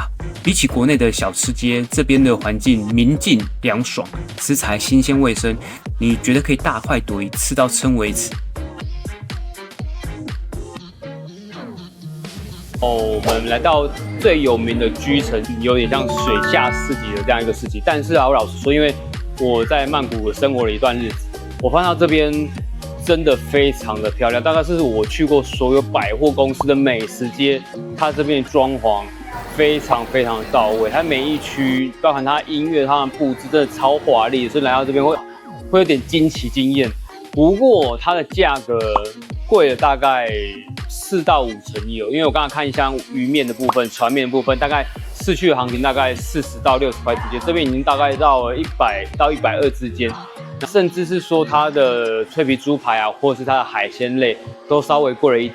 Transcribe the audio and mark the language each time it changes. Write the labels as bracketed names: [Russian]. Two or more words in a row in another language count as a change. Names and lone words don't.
[Chinese] 比起國內的小吃街，這邊的環境明淨涼爽，食材新鮮衛生，你覺得可以大快朵頤，吃到撐為止。我們來到最有名的居城，有點像水下市集的這樣一個市集。但是啊，我老實說，因為我在曼谷生活了一段日子，我發現這邊真的非常的漂亮，大概是我去過所有百貨公司的美食街，它這邊裝潢非常非常的到位，它每一區包含它音樂、它的布置，真的超華麗，所以來到這邊會有點驚奇驚豔。不過它的價格貴了大概4到5成有，因為我剛才看一下魚麵的部分、船麵的部分，大概市區的行情大概40到60塊之間，這邊已經大概到了100到120之間，甚至是說它的脆皮豬排啊，或者是它的海鮮類都稍微貴了一點。